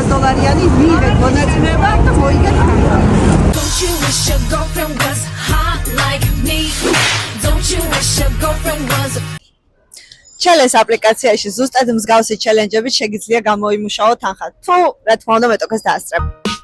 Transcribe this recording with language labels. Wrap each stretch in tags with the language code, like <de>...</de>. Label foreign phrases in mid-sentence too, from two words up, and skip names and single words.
<ka>$100 მიიღეთ მონაწილეობა და მოიგეთ თანხა.</ka> <en>Don't you wish your girlfriend was hot like me? Don't you wish your girlfriend was</en> <ka>Challenge აპლიკაციაში ზუსტად მსგავსი ჩელენჯებით შეგიძლია გამოიმუშაო თანხა. თუ რა თქმა უნდა მეტოქეს დაასწრებ.</ka>